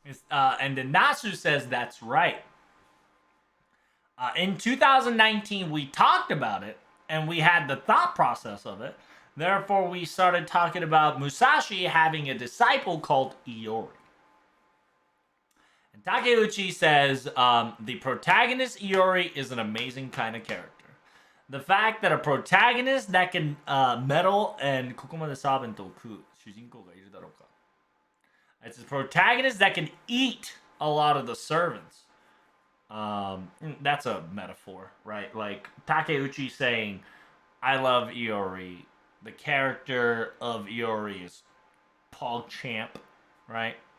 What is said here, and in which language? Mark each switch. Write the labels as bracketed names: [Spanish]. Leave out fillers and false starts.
[English] And then Nasu says that's right. In 2019, we talked about it, and we had the thought process of it. Therefore, we started talking about Musashi having a disciple called Iori. And Takeuchi says the protagonist Iori is an amazing kind of character. The fact that a protagonist that can meddle and [Japanese] ここまでサーベントを食う主人公がいるだろうか. [English] It's a protagonist that can eat a lot of the servants. That's a metaphor, right? Like Takeuchi saying, I love Iori. The character of Iori is PogChamp, right?